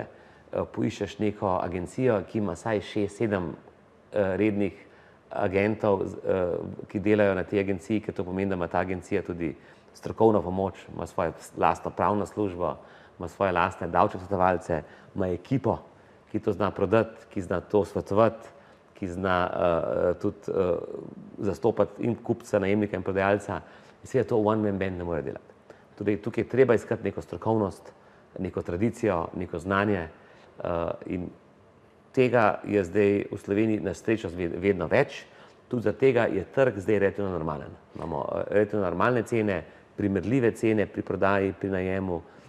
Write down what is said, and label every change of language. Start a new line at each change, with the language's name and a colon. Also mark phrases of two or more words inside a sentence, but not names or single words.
Slovenian: Poiščeš neko agencijo, ki ima vsaj 6-7 rednih agentov, ki delajo na tej agenciji, ker to pomeni, da ima ta agencija tudi strokovno pomoč, ima svojo lastno pravno službo, ima svoje lastne davčne svetovalce, ima ekipo, ki to zna prodati, ki zna to svetovati, ki zna tudi zastopati in kupca, najemnika in prodajalca. In seveda to
English: one man band
Slovenian: ne more delati. Tudi tukaj je treba iskati neko strokovnost, neko tradicijo, neko znanje in tega je zdaj v Sloveniji na srečo vedno več. Tudi zaradi tega je trg zdaj relativno normalen. Imamo relativno normalne cene, primerljive cene pri prodaji, pri najemu.